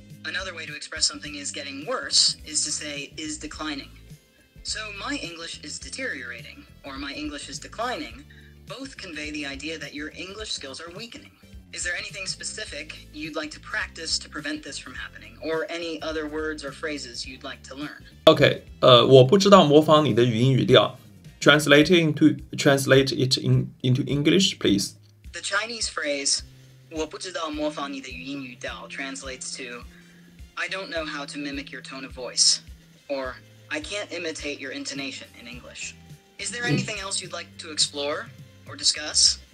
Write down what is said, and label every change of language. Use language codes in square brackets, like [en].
[en] Another way to express something is getting worse is to say is declining. So my English is deteriorating, or my English is declining, both convey the idea that your English skills are weakening. Is there anything specific you'd like to practice to prevent this from happening, or any other words or phrases you'd like to learn? [zh] Okay, 我不知道模仿你的语音语调. [en] Translate it into English, please. The Chinese phrase [zh] 我不知道模仿你的语音语调 [en] translates to I don't know how to mimic your tone of voice, or I can't imitate your intonation in English. Is there anything else you'd like to explore or discuss?